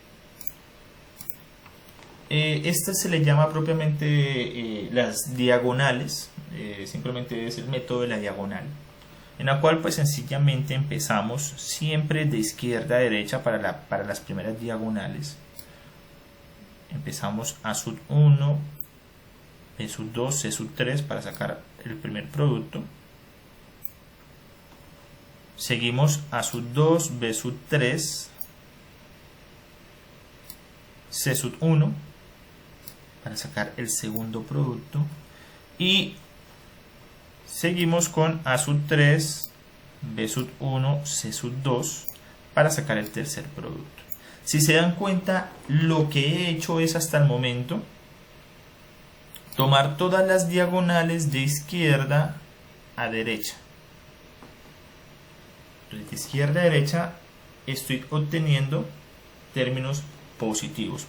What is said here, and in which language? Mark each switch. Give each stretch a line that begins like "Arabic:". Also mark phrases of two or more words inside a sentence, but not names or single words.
Spanish: Esta se le llama propiamente las diagonales, simplemente es el método de la diagonal, en la cual pues sencillamente empezamos siempre de izquierda a derecha para las primeras diagonales. Empezamos A sub 1, B sub 2, C sub 3 para sacar el primer producto. Seguimos A sub 2, B sub 3, C sub 1 para sacar el segundo producto y seguimos con A sub 3, B sub 1, C sub 2 para sacar el tercer producto. Si se dan cuenta, lo que he hecho es hasta el momento tomar todas las diagonales de izquierda a derecha. Entonces, de izquierda a derecha estoy obteniendo términos positivos.